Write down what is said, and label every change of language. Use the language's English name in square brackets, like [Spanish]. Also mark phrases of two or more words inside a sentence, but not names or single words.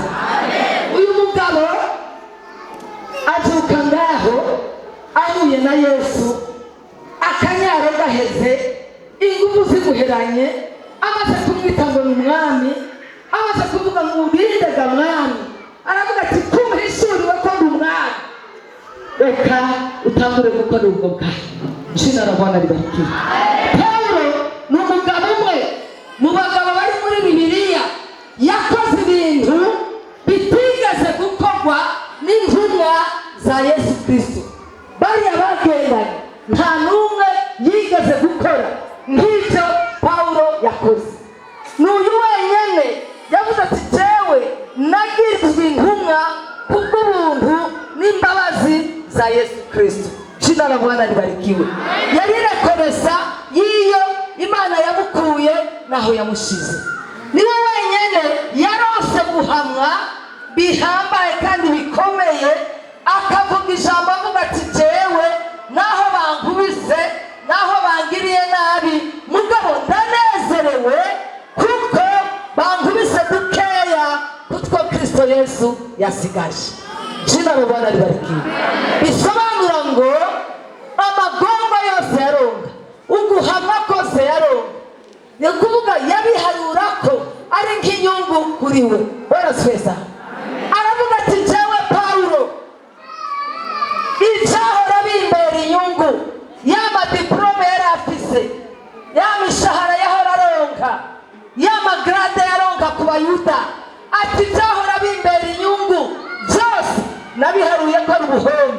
[Rundi] Uyu mugabo azuka ngaho ahuye na Yesu, akanyaro gaheze, ingufu ziguheranye, amaze kumwita ngo ni umwami, amaze kuvuga ngo ubindega mwami, aravuga ati kumhishuriwe ko ndi umwami, reka utangure gukora ubwo bwawe. [Swahili] Izina la Bwana libarikiwe. [Rundi] Paulo ni umugabo umwe mu bagabo bari muri Bibiliya yakoze ibintu bitigeze gukorwa n'intumwa za Yesu Kristo. Bariya bagendanye nta n'umwe yigeze gukora nk'ibyo Paulo yakoze. N'uyu wenyine yavuze ati jewe nagirizwe intumwa kubw'ubuntu n'imbabazi za Yesu Kristo. [Swahili] Jina la Bwana libarikiwe. [Rundi] Yari rekonesa yiyo Imana yamukuye naho yamushize. Niwe wenyine yarose guhamwa bihambaye kandi bikomeye, akavuga ijambo avuga ati jewe naho bankubise, naho bangiriye nabi, mugabo ndanezerewe kuko bankubise dukeya kutwo Kristo Yesu yasigaje. [Swahili] Jina la Bwana libarikiwe. [Rundi] Bisobanura ngo amagomba yose yaronga, uguhamwa kose yaronga, ni kuvuga yabiharura ko ari nk'inyungu kuri we. [Swahili] Bwana Yesu. [Rundi] Aravuga ati jewe Paulo icyahora bimbera inyungu, yama diplome yari afise, yama ishahara yahora aronka, yama grade yaronka ku Bayuda, ati icyahora bimbera inyungu byose nabiharuye ko ari ubuhombe.